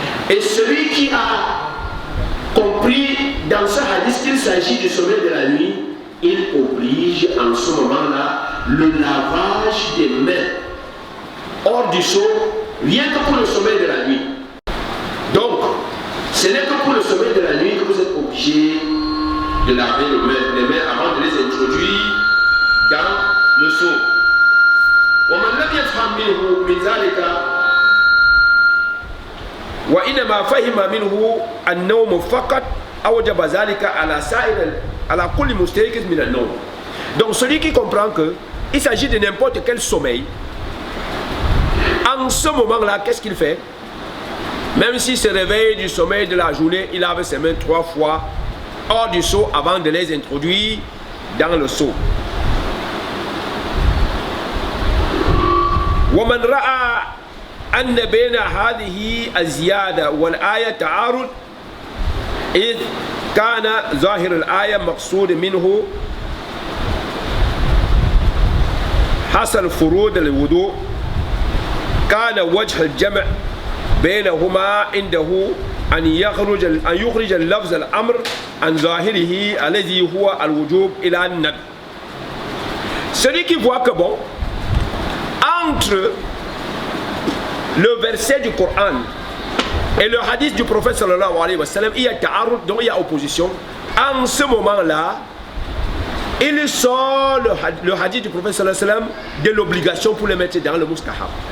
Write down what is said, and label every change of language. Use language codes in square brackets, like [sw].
[fr] Et celui qui a compris dans ce hadith qu'il s'agit du sommeil de la nuit, il oblige en ce moment-là le lavage des mains hors du seau, rien que pour le sommeil de la nuit. Donc, ce n'est que pour le sommeil de la nuit que vous êtes obligé de laver les mains avant de les introduire dans le seau. [ar] ومن لم يفهم منه من ذلك وإنما فهم منه النوم فقط أوجب ذلك على كل مستيقظ من النوم. [fr] Donc celui qui comprend que il s'agit de n'importe quel sommeil, en ce moment-là, qu'est-ce qu'il fait? Même s'il se réveille du sommeil de la journée, il lave ses mains 3 fois hors du seau avant de les introduire dans le seau. [ar] ومن رأى أن بين هذه الزيادة والآية تعارض إذ كان ظاهر الآية مقصود منه حصل فروض الوضوء كان وجه الجمع بينهما عنده أن يخرج اللفظ الأمر عن ظاهره الذي هو الوجوب إلى الندب. [fr] Celui qui voit que bon, entre le verset du Coran et le hadith du prophète sallallahu alayhi wa sallam, il y a ta'arud, donc il y a opposition. En ce moment-là, il sort le hadith du prophète sallallahu alayhi wa sallam de l'obligation pour les mettre dans le mustahab.